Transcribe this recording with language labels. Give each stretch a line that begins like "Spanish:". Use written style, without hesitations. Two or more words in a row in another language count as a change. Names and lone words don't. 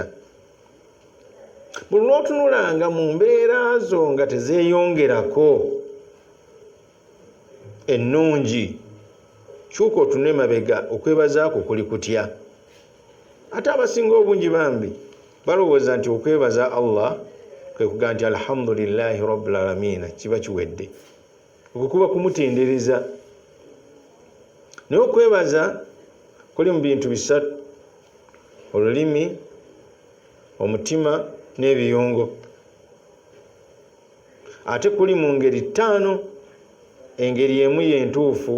Ganda: Buli lw'otunulanga mu mbeera zo nga tezeeyongerako ennungi, kyuka otunule mabega, okwebazaako kuli kutya. Ate abasinga obungi bambi balowooza nti okwebaza Allah kwe kugamba nti
Arabic: الحمد لله رب العالمين,
Ganda: kiba kiwedde. Okwo kuba kumutendereza. Naye okwebaza kuli mu bintu bisatu: olulimi, omutima n'ebiyungo. Ate kuli mu ngeri ttaano, engeri emu yentuufu.